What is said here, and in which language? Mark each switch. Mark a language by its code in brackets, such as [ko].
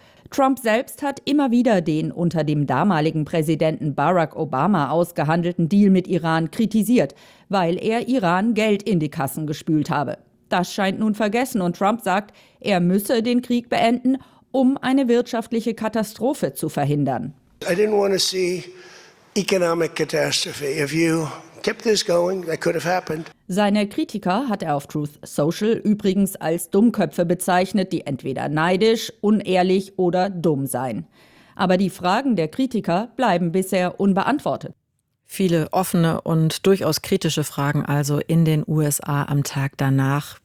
[de] Trump selbst hat immer wieder den unter dem damaligen Präsidenten Barack Obama ausgehandelten Deal mit Iran kritisiert, weil er Iran Geld in die Kassen gespült habe. Das scheint nun vergessen und Trump sagt, er müsse den Krieg beenden, um eine wirtschaftliche Katastrophe zu verhindern. [en] I didn't want to see economic catastrophe. If you kept this going, that could have happened. [de] Seine Kritiker hat er auf Truth Social übrigens als Dummköpfe bezeichnet, die entweder neidisch, unehrlich oder dumm seien. Aber die Fragen der Kritiker bleiben bisher unbeantwortet. Viele offene und durchaus kritische Fragen also in den USA am Tag danach.